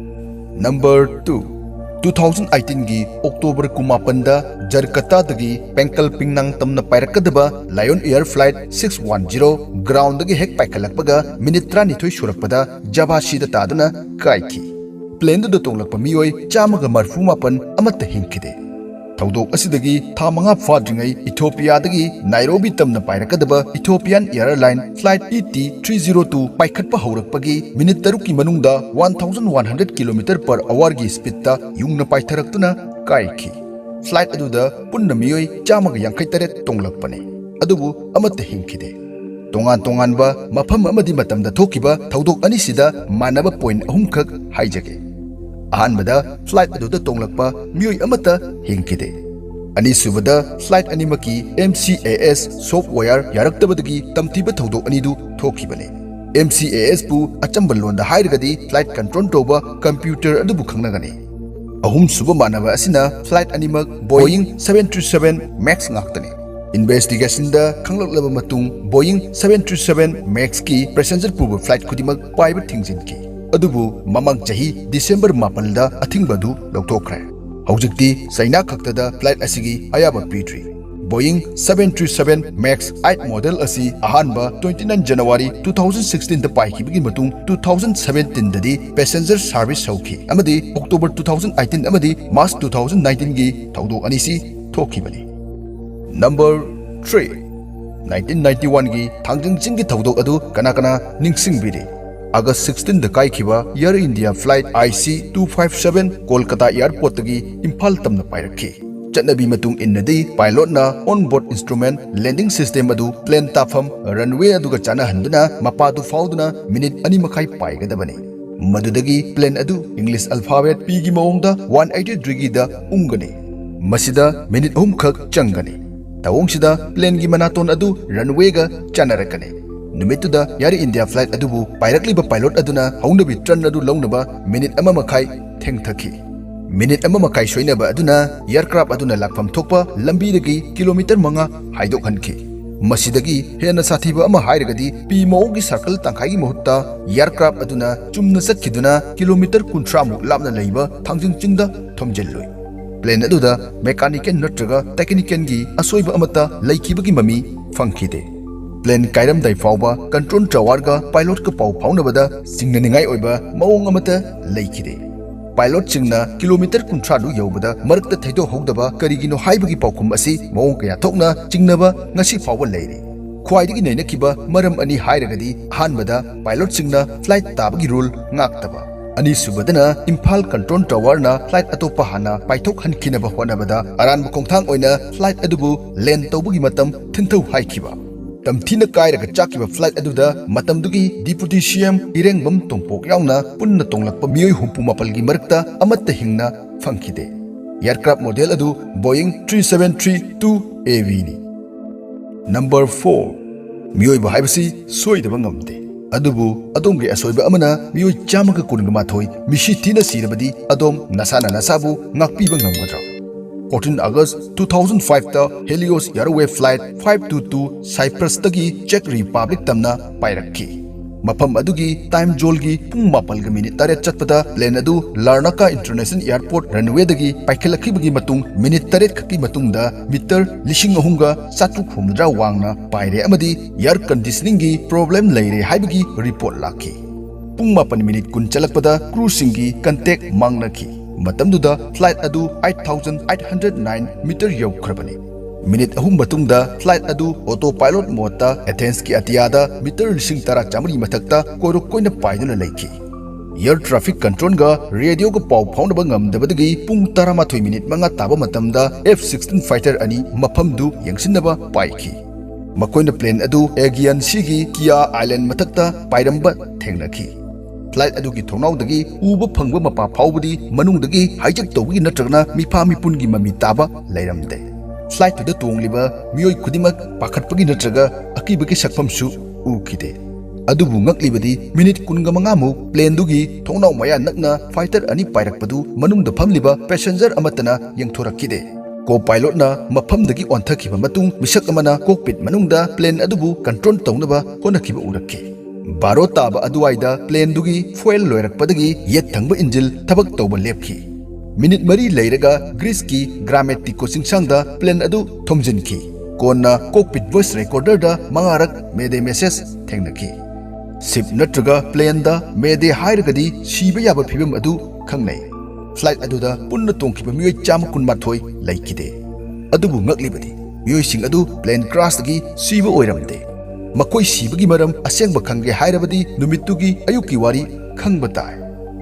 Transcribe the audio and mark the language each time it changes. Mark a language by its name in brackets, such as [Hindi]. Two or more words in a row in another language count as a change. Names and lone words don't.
[Manipuri] नंबर 2 2018 की अक्टोबर 19 दा जरकता दगी पेंकल पिंगनांग तमना पाइरकदबा लायन एयर फ्लाइट 610 ग्राउंड दगी हेक पाइखलकपगा मिनिट 30 सुरकपदा जबाशीदा तादुना काइखि प्लेन दु तोंगलकपा मियोय 139 अमत हिंखिदे थौदोक असिदगी था मंगा फाद्रिंगै इथियोपिया दगी नाइरोबी तमना पाइरकदबा इथियोपियन एयरलाइन फ्लाइट ET302 पाइखटपा हौरकपगी मिनिट 3 की मनुंगदा 1100 [English] kilometer per hour [Manipuri] की स्पीड ता युंगना पाइथरक्तुना काइखि फ्लाइट अदुदा पुन्ना मियोई चामग यांखै तरेट तोंगलकपने अदुबु अमत्ते हिंखिदे तोंगान तोंगानबा मफम अमदि मतमदा थोकिबा थौदोक अनिसिदा मानबा पॉइंट अहुमखक हाइजगे अहानबदा फ्लाइट अदुदा तोंगलकपा मियोई अमत्ता हिंखिदे अनिसुबदा फ्लाइट अनिमकी [English] MCAS software [Manipuri] यारक्तबदगी तमथिबा थौदोक अनिदु थोखिबने MCAS पु अचंबल लोंदा हाइरगदी [English] flight control [Manipuri] तोबा कंप्यूटर अदुबु खंगनगनी अहुम सुबा मानबा असिना फ्लाइट अनिमक बोइंग 737 मैक्स ngakतने इन्वेस्टिगेशन दा खंगलकलबा मतुंग बोइंग 737 मैक्स की पैसेंजर पुबा फ्लाइट खुदिमक पाइबा थिंगजिनकी अदुबु ममंग चही दिसंबर 9 दा अथिंगबदु लौथोखरे हौजिकती चाइना खक्तदा फ्लाइट असिगी अयाबा पीट्री बोइंग 737 मैक्स 8 मॉडल असी अहानबा 29 जनवरी 2016 दा पाइखिबगी मतुंग 2017 ददी [English] passenger service [Manipuri] हौखी अमदी अक्टोबर 2018 अमदी मार्च 2019 गी थौदोक अनिसी थोखिबनी नंबर 3 1991 गी थांगजिंग चिंगी थौदोक अदु कना कना निंगसिंगबिरी अगस्त 16 द काइखिबा एयर इंडिया फ्लाइट IC 257 कोलकाता एयरपोर्ट तगी इम्फाल तमना पाइरखी चटनबी मतुंग इन्नदी पायलट ना [English] on board instrument landing system [Manipuri] अदु प्लेन ताफम रनवे अदुगा चाना हंदुना मपादु फाउदुना मिनिट अनि मखाई पाइगदबनी मदुदगी प्लेन अदु [English] English alphabet P [Manipuri] गी मओंगदा 180 डिग्री दा उंगनी मसिदा मिनिट अहुम खक चंगनी तवोंगसिदा प्लेन गी मनातोन अदु रनवे गा चानरकनी नुमितुदा यार इंडिया फ्लाइट अदुबु पाइरकलिबा पायलट अदुना हौनबी ट्रन अदु लौनबा मिनिट अमा मखाई थेंगथखी मिनिट अमा मखाई सोइनबा अदुना एयरक्राफ्ट अदुना लाखफम थोकपा लंबीदगी किलोमीटर 5 हाइदोखनखी मसिदगी हेना साथीबा अमा हाइरगदी पी मौगी सर्कल तंखाई मुहत्ता एयरक्राफ्ट अदुना चुमना चटखिदुना किलोमीटर 30 मुक लापना लेइबा थांजिंग चिंगदा थोमजेललोय प्लेन अदुदा मैकेनिकल नत्रगा टेक्निकल गी असोइबा अमता लेखिबगी ममी फंखिदे प्लेन कायरमदाई फाउबा [English] control tower [Manipuri] का पायलट का पाउ फाउनबदा सिंगननिंगाई ओइबा मौंग अमता लेखिदे पायलट चिंगना किलोमीटर 30 यौबदा मरकता थैदो हौदबा करिगिनो हाइबगी पाउखुम असि मौंग कया थोकना चिंगनबा ngasi फाउबा लेरे ख्वाइदगी नैनकिबा मरम अनि हाइरगदी हानबदा पायलट चिंगना फ्लाइट ताबगी रूल ngakतबा अनि सुबदना इम्फाल [English] control tower [Manipuri] ना फ्लाइट अतोपा हाना पाइथोक हनखिनबा होनबदा अरानबा खोंथांग ओइना फ्लाइट अदुबु लैंड तौबगी मतम थिनथौ हाइखिबा तमथीना कायरगा चाकिबा फ्लाइट अदुदा मतमदुगी [English] deputy CM [Manipuri] इरेंगबम तोंपोक यावना पुन्ना तोंगलकपा मियोय हुंपु मापलगी मरकता अमत्ता हिंगना फंखिदे [English] aircraft model [Manipuri] अदु बोइंग 3732 AV नि नंबर 4 मियोय बहाइबसी सोइदबा ngamde अदुबु अदोमगे असोइबा अमना मियोय चामगा कुनगा माथोय मिशी थीना सिरबदी अदोम नसाना नसाबु ngakpiba ngamgadra 14 August 2005 ता हेलियोस एयरवे फ्लाइट 522 साइप्रस तगी चेक रिपब्लिक तमना पाइरखी मफम अदुगी टाइम जोलगी पुंग मापलग मिनिट 3 चटपदा प्लेन अदु लार्नाका इंटरनेशनल एयरपोर्ट रनवे दगी पाइखलखिबगी मतुंग मिनिट 3 खकी मतुंगदा मीटर 3,700 वांगना पाइरे अमदी [English] air conditioning [Manipuri] गी प्रॉब्लम लेरे हाइबगी रिपोर्ट लाखी पुंग मापन मिनिट 10 चलकपदा क्रू सिंगी कंटेक्ट मांगनखी मतमदुदा फ्लाइट अदु 8809 मीटर यौखरबनी मिनिट 3 मतुंगदा फ्लाइट अदु [English] auto pilot [Manipuri] मोडता एथेंस की अतियादा मीटर 10,000 मथक्ता कोइरोक कोइना पाइदुना लेखी [English] air traffic control [Manipuri] गा रेडियो को पाउ फाउंडबा ngamdabadagi पुंग 13 मिनिट मंगा ताबा मतमदा [English] F-16 fighter [Manipuri] अनि मफमदु यंगसिनबा पाइखी मकोइना प्लेन अदु एगियन सिगी किया आइलैंड मथक्ता पाइरंबा थेंगनखी फ्लाइट अदुगी थोनाउदगी उबा फंगबा मपा फाउबदी मनुंगदगी हाइजेक तौबगी नत्रगना मिफा मिपुनगी ममी ताबा लैरमदे फ्लाइट तुदा तोंगलिबा मियोय खुदिमक पाखटपगी नत्रगा अकीबगी सकफमसु उखिदे अदुबु ngaklibadi मिनिट 15 मु प्लेन दुगी थोनाउ मया नकना फाइटर अनि पाइरकपदु मनुंगदा फमलिबा पैसेंजर अमतना यंगथोरकिदे [English] co pilot [Manipuri] ना मफमदगी ऑनथखिबा मतुंग मिसक अमना कोकपिट मनुंगदा प्लेन अदुबु कंट्रोल तौनबा होनखिबा उरक्के बारो ताबा अदुवाइदा प्लेन दुगी फुएल लोयरकपदगी येत थंगबा इंजिल थबक तौबा लेपखी मिनिट 3 लेरगा ग्रीस की ग्रामेटिक कोचिंग सांगदा प्लेन अदु थोमजिनखी कोना [English] cockpit voice recorder [Manipuri] दा मंगारक मेदे मैसेज थेंगनखी सिप नत्रगा प्लेन दा मेदे हाइरगदी सीबा याबा फिबम अदु खंगनै फ्लाइट अदुदा पुन्ना तोंखिबा मियोय चाम कुनमाथोय लैखिदे अदुबु ngaklibadi मियोय सिंग अदु [English] plane crash [Manipuri] दगी सीबा ओइरमदे मकोई सीबगी मरम असेंगबा खंगे हाइरबदी नुमितुगी अयुकी वारी खंगबा ताय